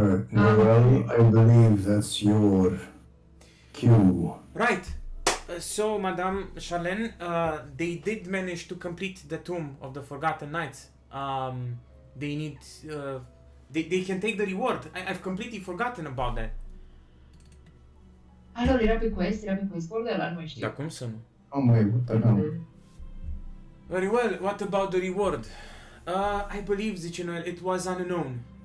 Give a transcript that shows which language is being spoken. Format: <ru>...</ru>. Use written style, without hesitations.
<en>Noel, I believe that's your cue. Right. So, Madame Charlene, they did manage to complete the Tomb of the Forgotten Knights. They need... they can take the reward. I've completely forgotten about that.</en> <ro>Alor, era pe quest board ăla, nu mai știu. Da, cum să nu?</ro> <en>Oh my, what the hell? Very well, what about the reward? I believe, Zichenoel, it was unknown.</en>